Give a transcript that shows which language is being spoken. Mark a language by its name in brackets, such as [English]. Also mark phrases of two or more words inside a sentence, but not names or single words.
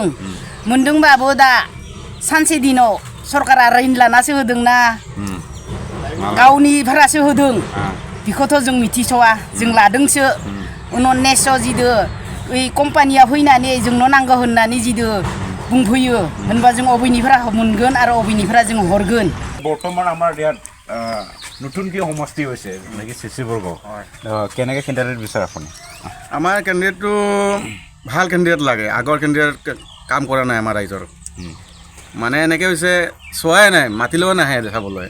[Bodo] मोनदोंबाबो दा सानसे दिनाव सरकारा रिन लानासो होदोंना गावनि भारासो होदों बेखौथ' जों मिथिस'वा। जों लादोंसो। उनाव नेस' जिदो ओइ कम्पानिया फैनानै जोंनो नांगौ होननानै जिदो बुंफैयो होनबा जों अबेनिफ्राय मोनगोन आरो अबेनिफ्राय जों हरगोन। [Assamese] বৰ্তমান আমাৰ ইয়াত নতুনকৈ সমষ্টি হৈছে যেনেকৈ চিচিবৰগাঁও। কেনেকৈ কেণ্ডিডেট বিচাৰে আপুনি? আমাৰ কেণ্ডিডেটটো ভাল কেণ্ডিডেট লাগে। আগৰ কেণ্ডিডেট কাম কৰা নাই আমাৰ ৰাইজৰ। মানে এনেকৈ হৈছে চোৱাই নাই, মাতিলেও নাহে দেখাবলৈ।